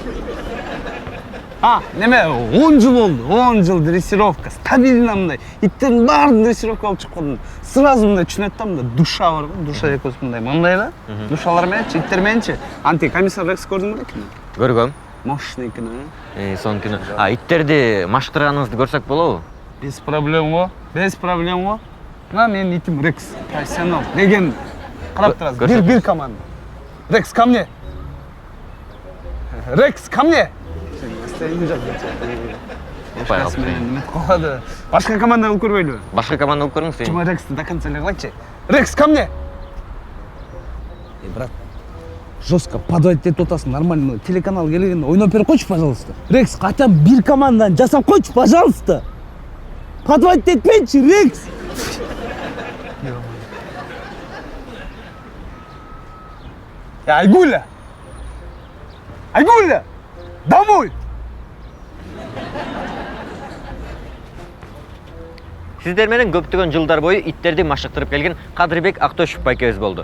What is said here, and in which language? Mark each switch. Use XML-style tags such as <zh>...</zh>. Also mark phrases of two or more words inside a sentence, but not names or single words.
<ky>Неме 10 жыл болду. 10 жыл дрессировка. Стабильно мындай. Иттердин баарын дрессировка алып чыккан. Сразу мындай түшүнөт да, мындай душа бар го. Душа экөөбүз мындай да. Душалар мененчи, иттер мененчи. Комиссар Рекс көрдүң беле? Көргөм.</ky> <ru>Мощный кино.</ru> <ky>Сон кино. Иттерди маштырганыңызды көрсөк болобу?</ky> <ru>Без проблем го. Без проблем го. Мына менин итим Рекс, профессионал.</ru> <ky>Легенда. Карап турасыз. Бир команда. Рекс,</ky> <ru>ко мне. Рекс, ко мне.</ru> <ky>Башка команда алып көрбөйлүбү? Башка команда алып көрүңүз.</ky> <ru>Чума Рексти до конца леглагчы. Рекс, ко мне. Брат, жестко подводить эту атасын, нормально.</ru> <ky>Телеканал келгенде ойноп берип койчу, пожалуйста. Рекс,</ky> <ru>хотя бы</ru> <ky>бир команданын жасап койчу, пожалуйста. Подводить этпейчи, Рекс. Айгуля! Айгуля! Домой! Сиздер менен көптөгөн жылдар бою иттерди машыктырып келген Кадырбек Актошев байкебиз болду.</ky>